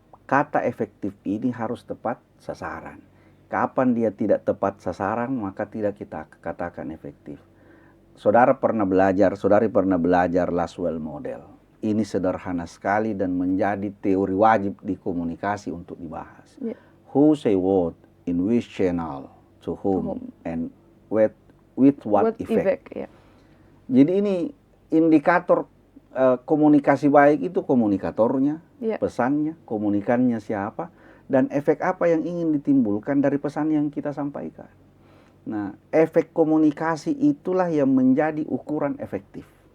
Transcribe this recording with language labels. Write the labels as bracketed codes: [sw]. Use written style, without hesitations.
[id] Kata efektif ini harus tepat sasaran. Kapan dia tidak tepat sasaran, maka tidak kita katakan efektif. Saudari pernah belajar Laswell model. Ini sederhana sekali dan menjadi teori wajib di komunikasi untuk dibahas. [en] Who say what, in which channel, to whom, and with what effect. [id] Jadi ini indikator komunikasi baik itu komunikatornya, pesannya, komunikannya siapa, dan efek apa yang ingin ditimbulkan dari pesan yang kita sampaikan. Nah, efek komunikasi itulah yang menjadi ukuran efektif.